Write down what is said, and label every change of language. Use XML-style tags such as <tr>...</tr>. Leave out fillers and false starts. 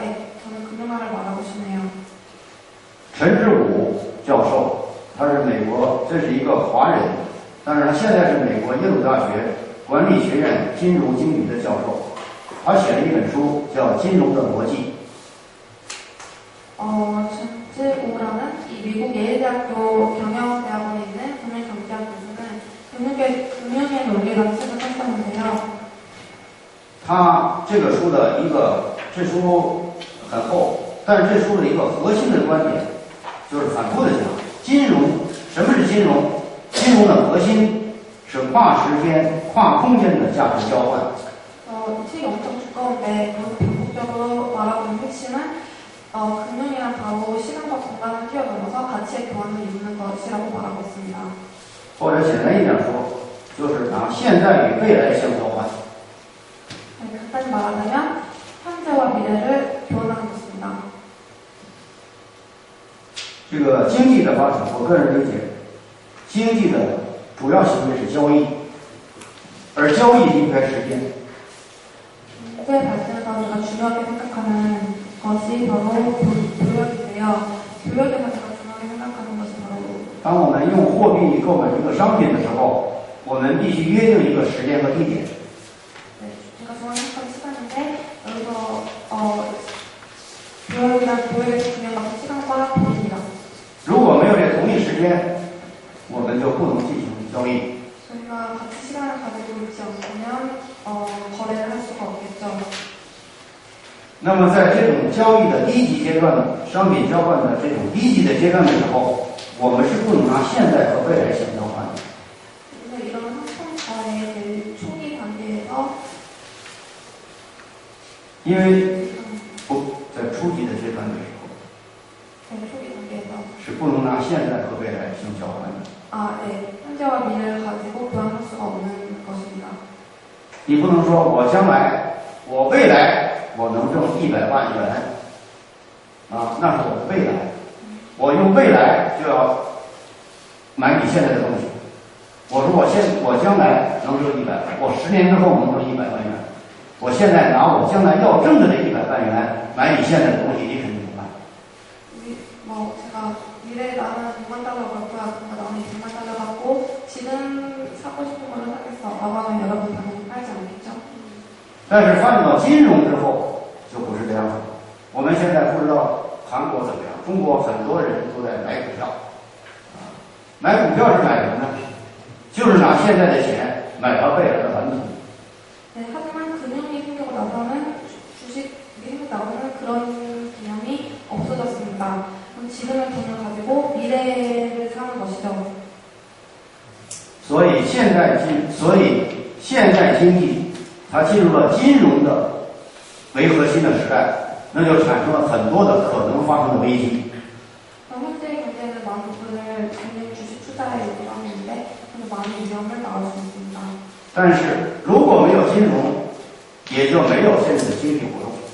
<ko>네, 저는 금융학을 말하고 싶네요.</ko> <zh>陈志武教授，他是美国，这是一个华人，但是他现在是美国耶鲁大学管理学院金融经理的教授。他写了一本书，叫《金融的逻辑》。</zh> <ko>전지우라는 이 미국 예일대학교 경영대학원에 있는 금융경제학 교수는 금융의 논리라는 책을 썼었는데요.</ko> <zh>他这个书的这书很厚，但是这书的一个核心的观点就是反复的讲，金融什么是金融？金融的核心是跨时间、跨空间的价值交换。</zh> <ko>이 책이 엄청 두꺼운데 그것을 반복적으로 말하고 있는 핵심은 금융이란 바로 시간과 공간을 뛰어넘어서 가치의 교환을 이루는 것이라고 말하고 있습니다.</ko> <zh>或者简单一点说，就是拿现在与未来相交换。</zh> <ko>간단히 말하자면 현재와 미래를 교환하는 것입니다.</ko> <zh>这个经济的发展，我个人理解，经济的主要行为是交易，而交易离不开时间。</zh> <ko>국가의 발전에서 제가 중요하게 생각하는 것이 바로 교역인데요. 교역에서 제가 중요하게 생각하는 것이 바로</ko> <zh>当我们用货币购买一个商品的时候，我们必须约定一个时间和地点。</zh> <ko>네, 제가 정한 시간인데 여기서 교육이랑 교육에서 진행받은 시간과 비입니다.</ko> <zh>如果没有这同一时间，我们就不能进行交易。</zh> <ko>저희가 같이 시간을 가지고 있지 않으면 거래를 할 수가 없겠죠.</ko> <zh>那么在这种交易的低级阶段的商品交换的这种低级的阶段的时候，我们是不能拿现在和未来相交换的。</zh> <ko>그래서 이런 상품과의 제일 초기 단계에서</ko> <zh>因为不在初级的阶段的时候，</zh> <ko>제일 초기 단계에서</ko> <zh>是不能拿现在和未来相交换的。</zh> <ko>네, 현재와 미래를 가지고 교환할 수가 없는 것입니다.</ko> <zh>你不能说我将来，我未来我能挣100万元，那是我的未来，我用未来就要买你现在的东西。我说我将来能挣100万，我10年之后能挣100万元，我现在拿我将来要挣的这100万元买你现在的东西，你肯定不买。</zh> <ko>제가 미래에 나는 100만 달러 벌 거야, 그러니까 나는 100만 달러 갖고 지금 사고 싶은 걸로 사겠어. 라고 하면 여러분 당연히 팔지 않겠죠?</ko> <zh>但是发展到金融之后就不是这样了。我们现在不知道韩国怎么样，中国很多人都在买股票，买股票是买什么呢？就是拿现在的钱买他未来的蓝图。</zh> <ko>네, 하지만 금융이 생기고 나서는 주식이 생겨나고는 그런 개념이 없어졌습니다. 그럼 지금의 돈을 가지고 미래를 사는 것이죠.</ko> <zh>所以现代经济它进入了金融的为核心的时代，那就产生了很多的可能发生的危机。</zh> <ko>그럼 현재 경제는 많은 부분을 금융 주식 투자에 요구하는데 많은 위험을 나올 수 있습니다.</ko> <zh>但是如果没有金融，也就没有现在的经济活动。</zh>